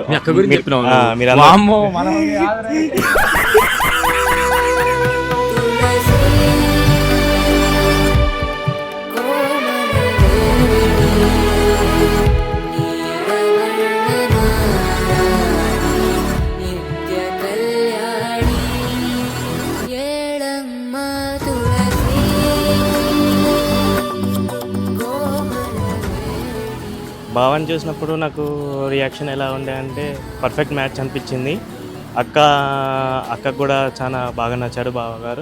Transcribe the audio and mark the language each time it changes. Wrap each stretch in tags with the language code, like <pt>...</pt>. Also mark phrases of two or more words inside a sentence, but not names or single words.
<te>మీ అక్క గురించి చెప్పినావు ఆ, నువ్వు. మీరందరూ- వామ్మో, మనం కాదురా.</te> <kn>ತುಳಸಿ ಕೋಮಲವೇಣಿ ನೀಲವರ್ಣನಾರಾಣಿ ನಿತ್ಯ ಕಲ್ಯಾಣಿ ಏಳಮ್ಮ ತುಳಸಿ ಕೋಮಲವೇಣಿ</kn> <te>భావాన్ని చూసినప్పుడు నాకు రియాక్షన్ ఎలా ఉండే అంటే</te> <en>perfect match</en> <te>అనిపించింది. అక్కకు కూడా చాలా బాగా నచ్చాడు బావగారు.</te>